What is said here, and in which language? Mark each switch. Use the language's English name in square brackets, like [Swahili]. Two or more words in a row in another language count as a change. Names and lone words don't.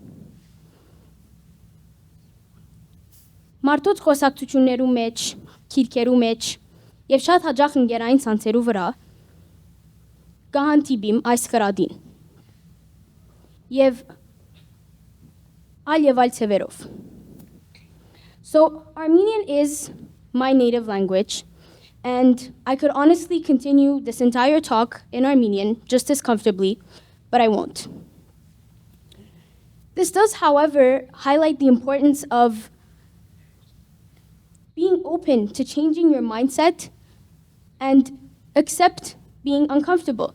[Armenian] Մարդոց խոսակցություններու մեջ, քիրքերու մեջ և շատ հաճախ ընկերային ցանցերու վրա կհանդիպիմ այս խրատին և այլ ցևերով։ [English] So Armenian is my native language, and I could honestly continue this entire talk in Armenian just as comfortably, but I won't. This does, however, highlight the importance of being open to changing your mindset and accept being uncomfortable.